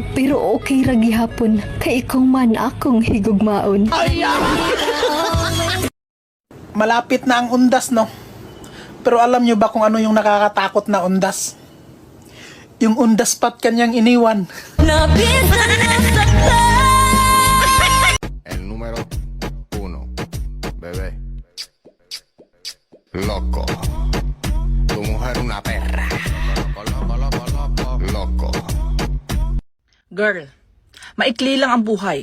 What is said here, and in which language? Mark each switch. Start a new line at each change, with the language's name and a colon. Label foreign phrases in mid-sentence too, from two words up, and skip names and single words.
Cebuano: Pero okay ra gihapon kay ikaw man akong higugmaon.
Filipino: Malapit na ang undas, no? Pero alam nyo ba kung ano yung nakakatakot na undas? Yung undas pat kanyang iniwan.
Spanish: El número 1, bebé. Loco. Tu mujer una perra. Loco.
Filipino: Girl, maikli lang ang buhay.